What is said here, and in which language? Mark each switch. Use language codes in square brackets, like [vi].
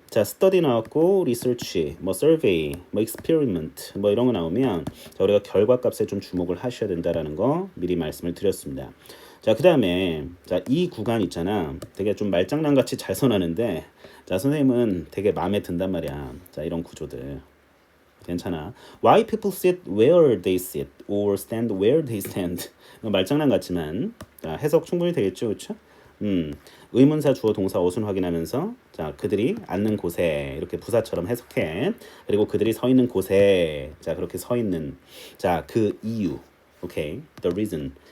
[ko] 자, study 나왔고 research, 뭐 survey, 뭐 experiment 뭐 이런 거 나오면 자, 우리가 결과값에 좀 주목을 하셔야 된다라는 거 미리 말씀을 드렸습니다. 자, 그다음에 자, 이 구간 있잖아. 되게 좀 말장난 같이 잘 써놨는데 자, 선생님은 되게 마음에 든단 말이야. 자, 이런 구조들. 괜찮아. [en] Why people sit where they sit or stand where they stand. [ko] 말장난 같지만 자, 해석 충분히 되겠죠, 그렇죠? 의문사 주어 동사 어순 확인하면서 자, 그들이 앉는 곳에 이렇게 부사처럼 해석해. 그리고 그들이 서 있는 곳에 자, 그렇게 서 있는 자, 그 이유. [en] 오케이. The reason.